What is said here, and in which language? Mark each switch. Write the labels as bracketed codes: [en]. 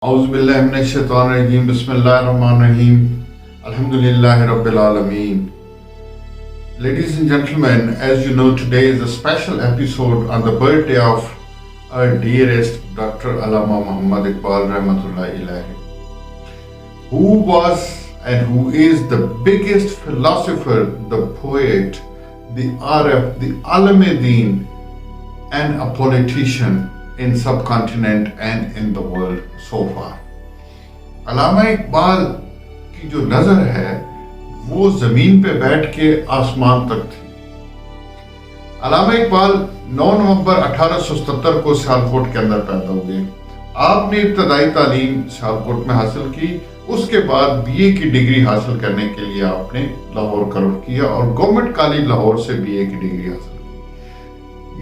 [ar] اعوذ باللہ من الشیطان الرجیم بسم اللہ الرحمن الرحیم الحمدللہ رب العالمین. [en] Ladies and gentlemen, as you know, today is a special episode on the birthday of our dearest Dr. Allama Muhammad Iqbal Rahmatullahi alayhi, who was and who is the biggest philosopher, the poet, the Arab, the Alam-e-Deen, and a politician in subcontinent and in the world so far. [ur] علامہ اقبال کی جو نظر ہے وہ زمین پہ بیٹھ کے آسمان تک تھی. علامہ اقبال 9 نومبر 1877 کو سیالکوٹ کے اندر پیدا ہوئے. آپ نے ابتدائی تعلیم سیالکوٹ میں حاصل کی. اس کے بعد بی اے کی ڈگری حاصل کرنے کے لیے آپ نے لاہور کا رخ کیا اور گورنمنٹ کالج لاہور سے بی اے کی ڈگری حاصل کی.